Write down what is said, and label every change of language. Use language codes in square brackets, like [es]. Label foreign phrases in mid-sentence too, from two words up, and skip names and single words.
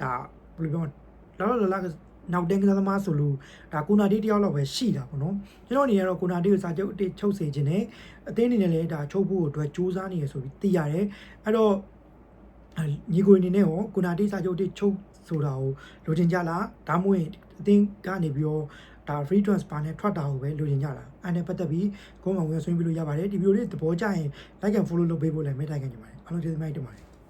[my] ဒါဘယ်လိုပြောလာနောက်တန်းကစားသမားဆိုလို့ဒါကိုနာတီတယောက်လောက်ပဲရှိတာပေါ့နော်ကျွန်တော်အနေနဲ့တော့ကိုနာတီကိုစာချုပ်အတိတ်ချုပ်စေခြင်းနဲ့အသင်းအနေနဲ့လည်းဒါချုပ်ဖို့အတွက်စူးစမ်းနေရဆိုပြီးသိရတယ်အဲ့တော့ညီကိုအနေနဲ့ရောကိုနာတီစာချုပ်အတိတ်ချုပ်ဆိုတာကိုလိုချင်ကြလားဒါမှမဟုတ်အသင်းကနေပြီးတော့ဒါ [en] free transfer [my] နဲ့ထွက်တာကိုပဲလိုချင်ကြလားအဲ့နဲ့ပတ်သက်ပြီးကိုယ်မှဝင်ဆွေးနွေးလို့ရပါတယ်ဒီဗီဒီယိုလေးသဘောကျရင် [en] like and follow [my] လုပ်ပေးဖို့လည်းမေတ္တာခံချင်ပါတယ်အားလုံးကျေးဇူးများတင်ပါတယ်